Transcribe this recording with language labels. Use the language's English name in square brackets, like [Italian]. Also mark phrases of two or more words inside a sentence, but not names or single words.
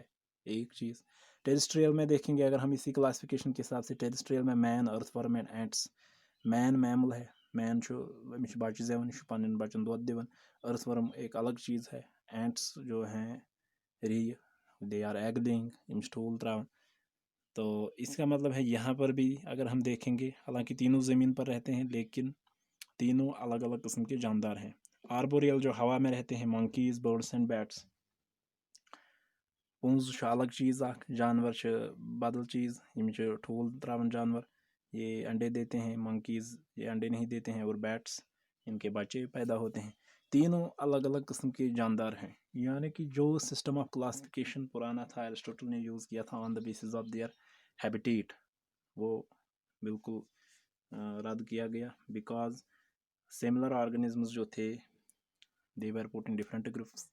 [Hindi] एक चीज़ टेरेस्ट्रियल में देखेंगे, अगर हम इसी क्लासिफिकेशन के हिसाब से, टेरेस्ट्रियल में मैन, [English] earthworm and ants. [Hindi] मैन मैमल है, [Kashmiri] मैन बच्चे जवन पन बच्चन दुध दिवन। [Hindi] अर्थवर्म एक अलग चीज़ है। एंट्स जो हैं री, [English] they are eggling, [Kashmiri] इन ठूल त्रावन। [Hindi] तो इसका मतलब है यहाँ पर भी अगर हम देखेंगे, हालांकि तीनों ज़मीन पर रहते हैं लेकिन तीनों अलग अलग किस्म के जानदार हैं। आर्बोरियल जो हवा में रहते हैं, मंकीज़, [English] birds and bats. [Kashmiri] पुंज अलग चीज़, जानवर बदल चीज़, यम ठूल त्रावन जानवर, [Hindi] ये अंडे देते हैं। मंकीज़ ये अंडे नहीं देते हैं, और बैट्स इनके बच्चे पैदा होते हैं। तीनों अलग अलग किस्म के जानदार हैं। यानी कि जो [English] system of classification [Hindi] पुराना था, एरिस्टोटल ने यूज़ किया था [English] on the basis of their habitat [Hindi] वो बिल्कुल रद्द किया गया, [English] because similar organisms [Hindi] जो थे [English] they were put in different groups.